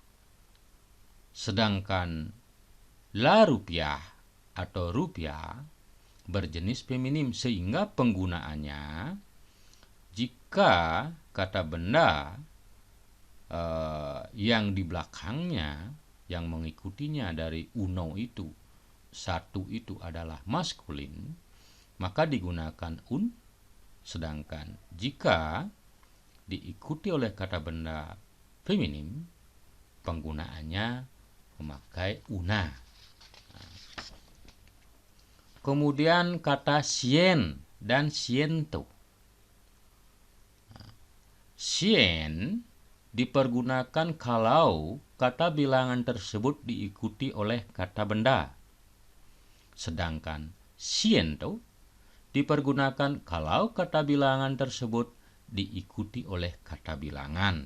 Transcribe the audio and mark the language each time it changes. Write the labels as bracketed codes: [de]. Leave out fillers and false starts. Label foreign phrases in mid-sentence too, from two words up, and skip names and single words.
[id] Sedangkan [es] la rupiah [id] atau rupiah berjenis feminim, sehingga penggunaannya jika kata benda yang di belakangnya, yang mengikutinya dari uno itu, satu itu adalah maskulin, maka digunakan un. Sedangkan jika diikuti oleh kata benda feminim, penggunaannya memakai una. Kemudian kata cien dan ciento. Cien dipergunakan kalau kata bilangan tersebut diikuti oleh kata benda. Sedangkan ciento dipergunakan kalau kata bilangan tersebut diikuti oleh kata bilangan.